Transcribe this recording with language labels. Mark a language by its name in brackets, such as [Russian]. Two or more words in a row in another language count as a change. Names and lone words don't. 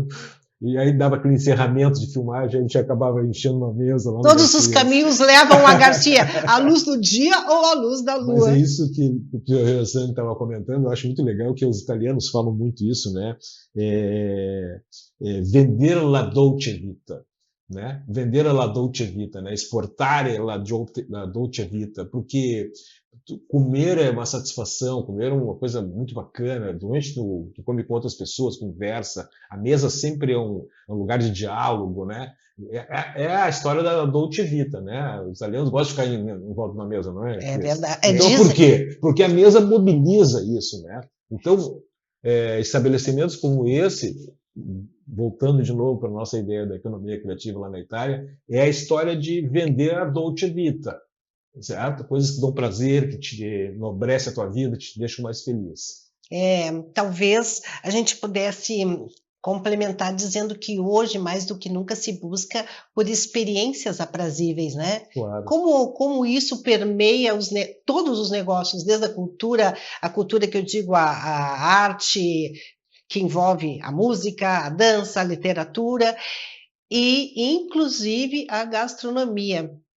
[Portuguese] E aí dava aquele encerramento de filmagem, a gente acabava enchendo uma mesa lá. Todos os caminhos levam a Garcia, a luz do dia ou a luz da lua. Mas é isso que o Rosane estava comentando, eu acho muito legal que os italianos falam muito isso, né? Vender [Italian] la dolce vita, [Portuguese] né? Vender [Italian] la dolce vita, [Portuguese] né? [Italian] Exportare la dolce vita, [Portuguese] porque comer é uma satisfação, comer é uma coisa muito bacana, durante tu come com outras pessoas, conversa, a mesa sempre é um lugar de diálogo, né? É a história da [Italian] dolce vita, [Portuguese] né? Os italianos gostam de ficar em volta de uma mesa, não é? É verdade. Então, por quê? Porque a mesa mobiliza isso, né? Então, estabelecimentos como esse, voltando de novo para a nossa ideia da economia criativa lá na Itália, é a história de vender a [Italian] dolce vita, [Portuguese] certo? Coisas que dão prazer, que te enobrece a tua vida, te deixam mais feliz. Talvez a gente pudesse complementar dizendo que hoje, mais do que nunca, se busca por experiências aprazíveis, né? Claro. Como isso permeia todos os negócios, desde a cultura que eu digo, a arte, que envolve a música, a dança, a literatura e, inclusive, a gastronomia.